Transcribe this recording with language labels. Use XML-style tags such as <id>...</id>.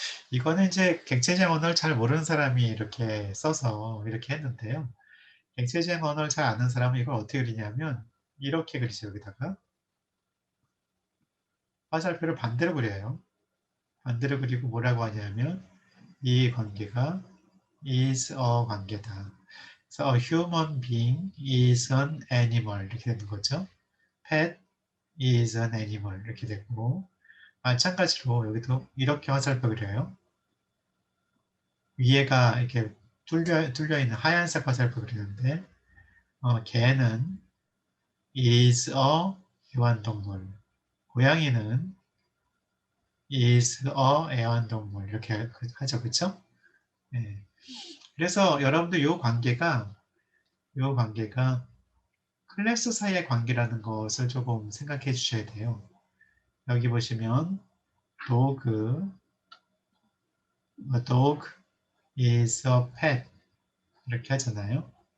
<ko>이거는 이제 객체적 언어를 잘 모르는 사람이 이렇게 써서 이렇게 했는데요. 객체적 언어를 잘 아는 사람은 이걸 어떻게 그리냐면 이렇게 그리죠. 여기다가 화살표를 반대로 그려요. 반대로 그리고 뭐라고 하냐면 이 관계가 is a 관계다. 그래서</ko> <en>a human being is an animal</en> <ko>이렇게 되는 거죠.</ko> <en>pet is an animal</en> <ko>이렇게 되고 마찬가지로 여기도 이렇게 화살표 그려요. 위에가 이렇게 뚫려 있는 하얀색 화살표 그리는데 개는 is a 애완동물. 고양이는 is a 애완동물 이렇게 하죠, 그렇죠? 네. 그래서 여러분들 이 관계가 클래스 사이의 관계라는 것을 조금 생각해 주셔야 돼요. 여기 보시면 dog,</ko> <en>a dog is a pet</en> <ko>이렇게 하잖아요.</ko>